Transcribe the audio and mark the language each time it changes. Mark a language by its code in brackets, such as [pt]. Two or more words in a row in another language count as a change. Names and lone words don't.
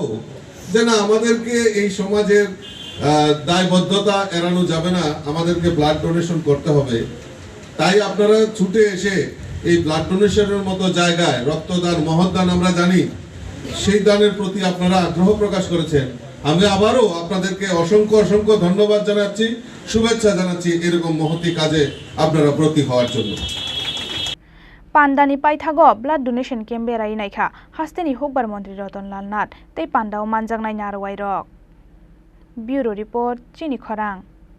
[bn] যে না আমাদেরকে এই সমাজের দায়বদ্ধতা এড়ানো যাবে না আমাদেরকে [en] blood donation [bn] করতে হবে তাই আপনারা ছুটে এসে এই [en] blood donation [bn] মতো জায়গায় রক্তদান মহৎদান আমরা জানি সেই দানের প্রতি আপনারা আগ্রহ প্রকাশ করেছেন আমি আবারও আপনাদেরকে অসংখ্য ধন্যবাদ জানাচ্ছি শুভেচ্ছা জানাচ্ছি এরকম মহতি কাজে আপনারা ব্রতী হওয়ার জন্য [trp] Pandani paithago [en] blood donation camp [trp] berai naikha hasteni hukbar Mantri Ratanlal Nath tei pandao manjangnai narwai rok [en] Bureau report [trp] Chini Khorang